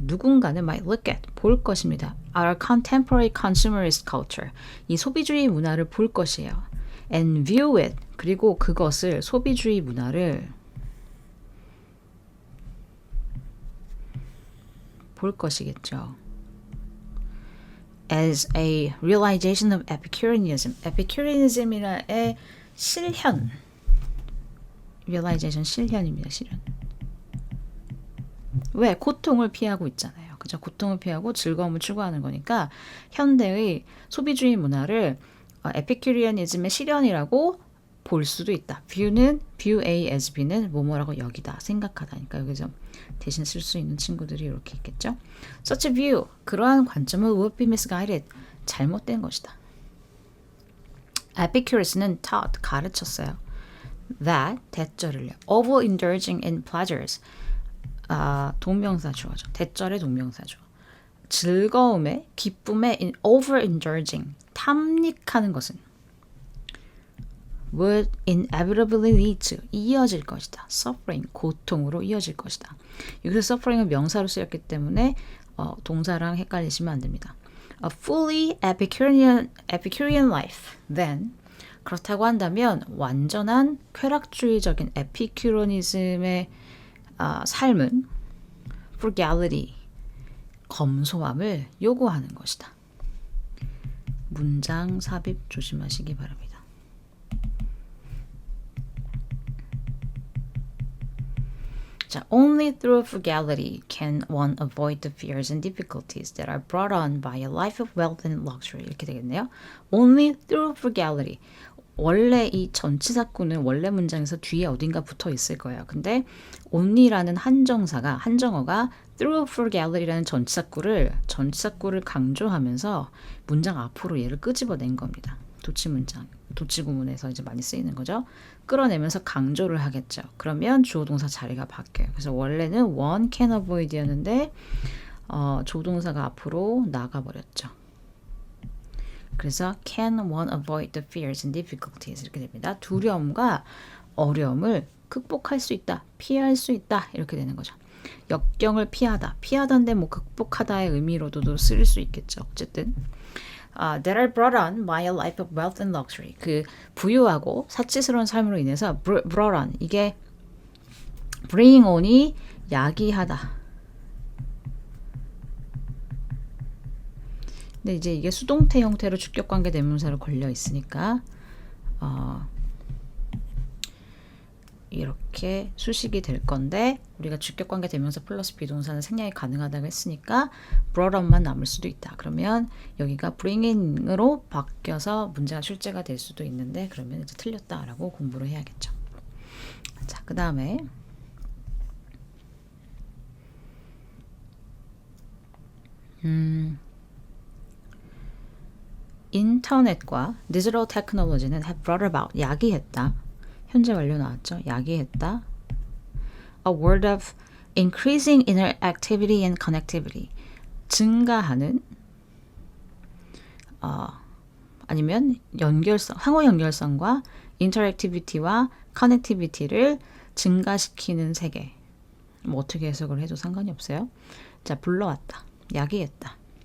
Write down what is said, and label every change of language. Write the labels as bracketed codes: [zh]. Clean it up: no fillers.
[ko] 누군가는 [en] might look at, [ko] 볼 것입니다. [en] Our contemporary consumerist culture, [ko] 이 소비주의 문화를 볼 것이에요. [en] And view it, [ko] 그리고 그것을 소비주의 문화를 볼 것이겠죠. [en] As a realization of Epicureanism, Epicureanism이라의 실현, realization 실현입니다. [ko] 실현. 왜? 고통을 피하고 있잖아요. 그죠? 고통을 피하고 즐거움을 추구하는 거니까 현대의 소비주의 문화를 에피큐리안이즘의 실현이라고 볼 수도 있다. view A as B는 뭐뭐라고 여기다, 생각하다니까 여기서 대신 쓸 수 있는 친구들이 이렇게 있겠죠. [en] Such a view, [ko] 그러한 관점은 [en] would be misguided, [ko] 잘못된 것이다. Epicurus는 taught, 가르쳤어요. That, 대절을요. [en] Overindulging in pleasures, [ko] 동명사 주어죠. 대절의 동명사 주어. 즐거움에, 기쁨에 overindulging, 탐닉하는 것은 [en] would inevitably lead to, [ko] 이어질 것이다. suffering, 고통으로 이어질 것이다. 여기서 suffering은 명사로 쓰였기 때문에 동사랑 헷갈리시면 안 됩니다. [en] A fully Epicurean life, then, [ko] 그렇다고 한다면 완전한 쾌락주의적인 에피큐로니즘의 삶은 frugality, 검소함을 요구하는 것이다. 문장 삽입 조심하시기 바랍니다. [en] 자, only through frugality can one avoid the fears and difficulties that are brought on by a life of wealth and luxury. [ko] 이렇게 되겠네요. [en] Only through frugality. [ko] 원래 이 전치사구는 원래 문장에서 뒤에 어딘가 붙어 있을 거예요. 근데 only라는 한정어가 through frugality라는 전치사구를 강조하면서 문장 앞으로 얘를 끄집어낸 겁니다. 도치구문에서 이제 많이 쓰이는 거죠. 끌어내면서 강조를 하겠죠. 그러면 주어동사 자리가 바뀌어요. 그래서 원래는 [en] one can avoid [ko] 였는데 조동사가 앞으로 나가버렸죠. 그래서 [en] can one avoid the fears and difficulties [ko] 이렇게 됩니다. 두려움과 어려움을 극복할 수 있다, 피할 수 있다 이렇게 되는 거죠. 역경을 피하다인데 뭐 극복하다의 의미로도 쓸 수 있겠죠. [en] 어쨌든 that are brought on by a life of wealth and luxury. [ko] 그 부유하고 사치스러운 삶으로 인해서 brought on, 이게 bring on이 야기하다. 근데 이제 이게 수동태 형태로 주격관계 대명사로 걸려 있으니까 이렇게 수식이 될 건데 우리가 주격관계 대명사 플러스 비동사는 생략이 가능하다고 했으니까 brought on만 남을 수도 있다. 그러면 여기가 bring in으로 바뀌어서 문제가 출제가 될 수도 있는데 그러면 이제 틀렸다라고 공부를 해야겠죠. 자, 그 다음에 인터넷과 디지털 테크놀로지는 [en] have brought about, [ko] 야기했다. 현재 완료 나왔죠. 야기했다. [en] A world of increasing interactivity and connectivity. [ko] 증가하는 아니면 연결성, 상호 연결성과 인터랙티비티와 커넥티비티를 증가시키는 세계. 뭐 어떻게 해석을 해도 상관이 없어요. 자, 불러왔다. 야기했다.